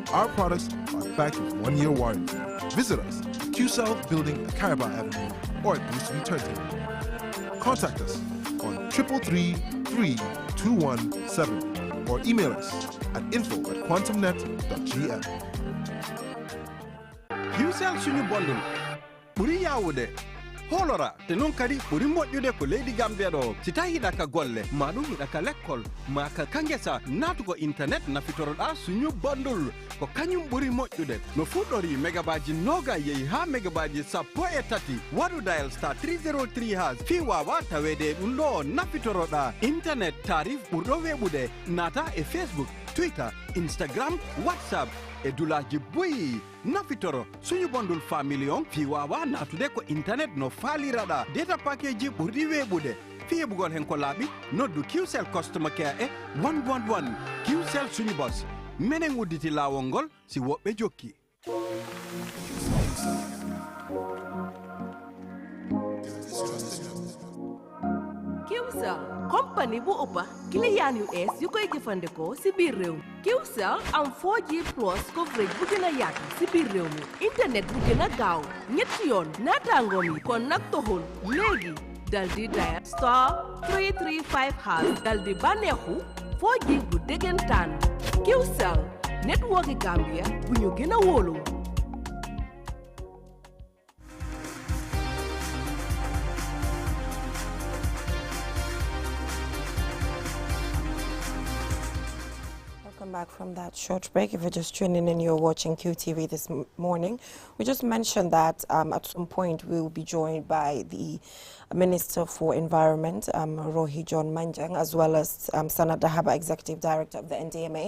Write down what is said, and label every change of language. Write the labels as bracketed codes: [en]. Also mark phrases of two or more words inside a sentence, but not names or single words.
[en] Our products are backed with 1-year warranty. Visit us at Qcell Building at Caraba Avenue or at Boosterview Turntable. Contact us on 333-3217 or email us at info@quantumnet.gm. [ff] Qcell suñu bondul ɓuri yawude holora te non kadi ɓuri moƴƴude ko leydi Gambia ɗo si tawi hiɗa ka golle maɗum hiɗa ka l'école ma ka kangesa natugo internet nafitoroɗa suñu bondul ko kañum ɓuri moƴƴude no fuɗɗori mégabaji noga yeehi ha mégabaji 13 waɗu dial *303# fi wawa tawede ɗum ɗo nafitoroɗa internet tarif ɓurɗo weɓude nata e Facebook, Twitter, Instagram, WhatsApp e dulaji boyi nafitoro suñu bondul family on fi wawa natude ko internet no faliraɗa [en] data package [ff] ɓurɗi weɓude fi heɓugol hen ko laaɓi noddu Qcell [en] customer care [ff] e 111 Qcell suñu boss minen udditi lawol ngol si woɓɓe jokki. [wo] Qcell compagnie bu ëpp client yu ees yu koy jëfandikoo si biir réew mi Qcell am 4G [en] plus coverage [wo] bu gën a yaatu si biir réew mi internet bu gën a gaaw ñetti yoon naataangoom yi kon nag toxul léegi dal di dial *335# dal di bànneexu 4G bu dëggantaan Qcell network yi Gambia bu ñu gën a wóolu. [en] Welcome back from that short break. If you're just tuning in, you're watching QTV this morning. We just mentioned that at some point we will be joined by the Minister for Environment, Rohi John Manjang, as well as Sana Dahaba, Executive Director of the NDMA.